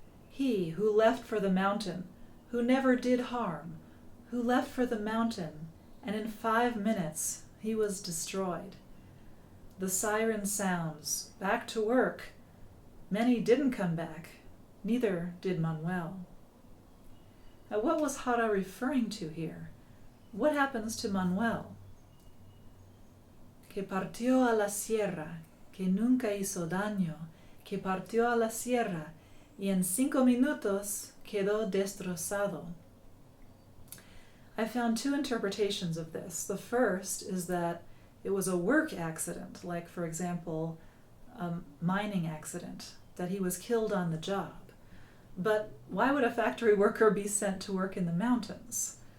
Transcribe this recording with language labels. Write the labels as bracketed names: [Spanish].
[English] He who left for the mountain, who never did harm, who left for the mountain, and in 5 minutes he was destroyed. The siren sounds, back to work. Many didn't come back, neither did Manuel. Now, what was Jara referring to here? What happens to Manuel? [Spanish] Que partió a la sierra, que nunca hizo daño, que partió a la sierra, y en 5 minutos quedó destrozado. [English] I found two interpretations of this. The first is that it was a work accident, like, for example, a mining accident, that he was killed on the job. But why would a factory worker be sent to work in the mountains?